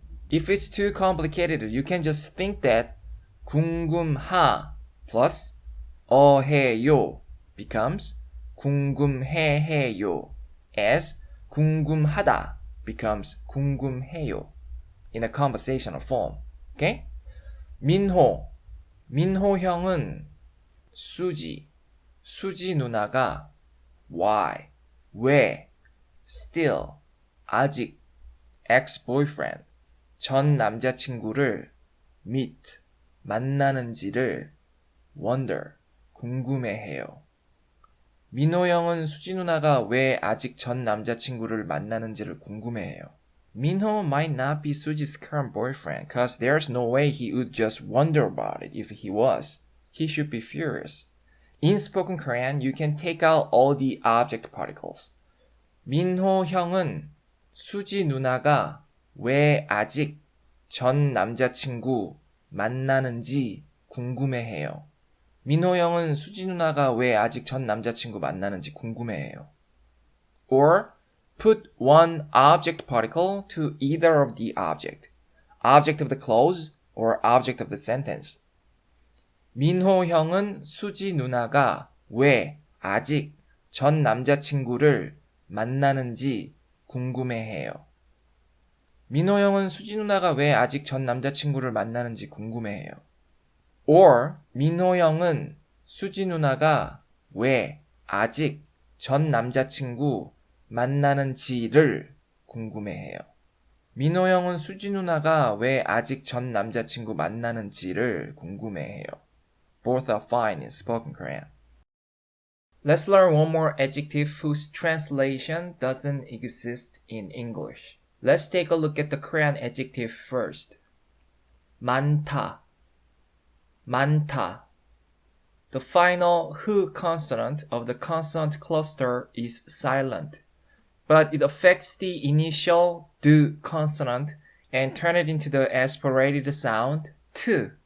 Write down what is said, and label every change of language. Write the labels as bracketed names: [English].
[English] If it's too complicated, you can just think that 궁금하 plus 어해요 becomes 궁금해해요, as 궁금하다 becomes 궁금해요 in a conversational form. Okay? [Korean] 민호 형은 수지 누나가 [English] why, [Korean] 왜, [English] still, [Korean] 아직, [English] ex-boyfriend, [Korean] 전 남자친구를 [English] meet, [Korean] 만나는지를 [English] wonder, [Korean] 궁금해해요. 민호 형은 수지 누나가 왜 아직 전 남자친구를 만나는지를 궁금해해요. [English] Minho might not be Suji's current boyfriend, cause there's no way he would just wonder about it if he was. He should be furious. In spoken Korean, you can take out all the object particles. [Korean] 민호 형은 수지 누나가 왜 아직 전 남자친구 만나는지 궁금해해요. 민호 형은 수지 누나가 왜 아직 전 남자친구 만나는지 궁금해해요. [English] Or put one object particle to either of the object of the clause or object of the sentence. [Korean] 민호 형은 수지 누나가 왜 아직 전 남자친구를 만나는지 궁금해해요. 민호 형은 수지 누나가 왜 아직 전 남자친구를 만나는지 궁금해해요. [English] Or [Korean] 민호 형은 수지 누나가 왜 아직 전 남자친구 만나는지를 궁금해해요. 민호 형은 수지 누나가 왜 아직 전 남자친구 만나는지를 궁금해해요. [English] Both are fine in spoken Korean. Let's learn one more adjective whose translation doesn't exist in English. Let's take a look at the Korean adjective first. [Korean] 많다. [English] The final h consonant of the consonant cluster is silent, but it affects the initial d consonant and turn it into the aspirated sound t.